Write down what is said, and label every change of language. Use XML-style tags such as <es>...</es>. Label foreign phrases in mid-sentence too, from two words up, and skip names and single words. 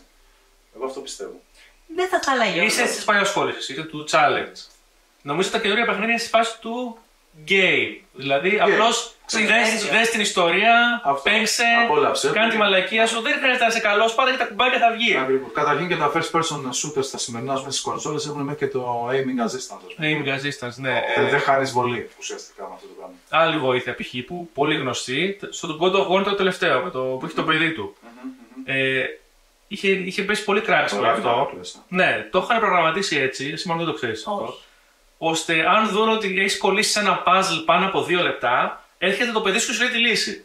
<el>Εγώ αυτό πιστεύω. Δεν θα τα λέγει. Είσαι στις παλιοσχόλες, είσαι του challenge. Νομίζω ότι τα καινούργια παιχνίδια είναι στη φάση του game. Δηλαδή απλώς δες την ιστορία, παίξε, κάνει τη μαλακία σου. Δεν χρειάζεται να είσαι καλός, πάντα και τα κουμπάκια θα βγει. Ακριβώς. Καταρχήν και τα</el> <en>first person shooters</en> <el>στα σημερινά στις κονσόλες έχουν μέχρι και το</el> <en>aiming assistance. Aiming assistance,</en> <el>ναι. Δεν χάνεις βολή ουσιαστικά με αυτό το πράγμα. Άλλη βοήθεια π.χ. που πολύ γνωστή, στο God of War το τελευταίο, που έχει το παιδί του. Είχε πέσει πολύ κράξιμο αυτό. Ναι, το είχαν προγραμματίσει έτσι, εσύ μόνο δεν το ξέρεις αυτό. Ώστε αν δουν ότι έχεις κολλήσει σε ένα puzzle πάνω από 2 λεπτά, έρχεται το παιδί σου και σου λέει τη λύση.</el>